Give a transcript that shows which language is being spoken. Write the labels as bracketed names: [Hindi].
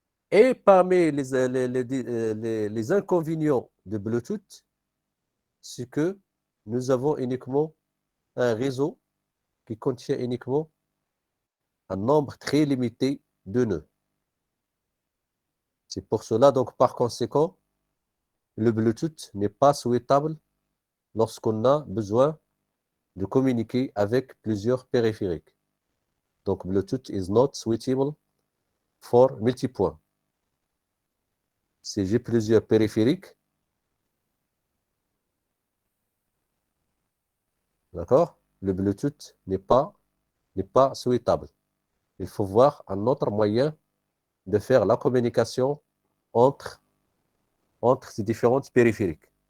[French] Et parmi les inconvénients de Bluetooth, c'est que nous avons uniquement un réseau qui contient uniquement un nombre très limité de nœuds. C'est pour cela, donc, par conséquent, le Bluetooth n'est pas souhaitable lorsqu'on a besoin de communiquer avec plusieurs périphériques. Donc, [English] Bluetooth is not suitable for multipoint. [French] Si j'ai plusieurs périphériques, d'accord, le Bluetooth n'est pas souhaitable. Il faut voir un autre moyen de faire la communication entre ces différentes périphériques.